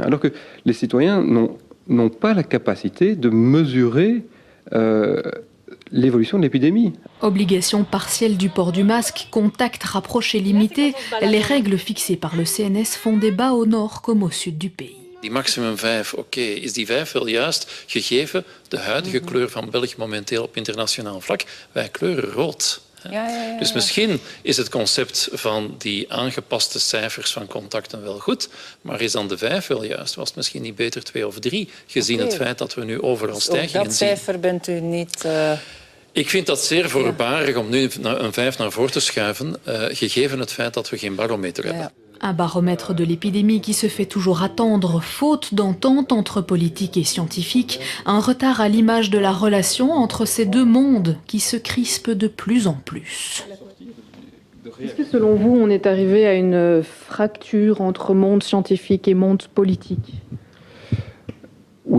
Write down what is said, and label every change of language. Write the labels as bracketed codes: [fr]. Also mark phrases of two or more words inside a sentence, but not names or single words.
[fr] Alors que les citoyens n'ont pas la capacité de mesurer l'évolution de l'épidémie. Obligation partielle du port du masque, contact rapproché limité, les règles fixées par le CNS font débat au nord comme au sud du pays. [nl] Die maximum 5, oké, is die 5 wel juist gegeven de huidige kleur van België momenteel op internationaal vlak? Wij kleuren rood. Dus misschien is het concept van die aangepaste cijfers van contacten wel goed, maar is dan de 5 wel juist? Was het misschien niet beter 2 of 3, gezien het feit dat we nu overal stijgingen zien? Dat cijfer bent u niet... Ik vind dat zeer voorbarig om nu een 5 naar voren te schuiven, gegeven het feit dat we geen barometer hebben. [fr] Un baromètre de l'épidémie qui se fait toujours attendre, faute d'entente entre politiques et scientifiques, un retard à l'image de la relation entre ces deux mondes qui se crispent de plus en plus. Est-ce que selon vous, on est arrivé à une fracture entre monde scientifique et monde politique ?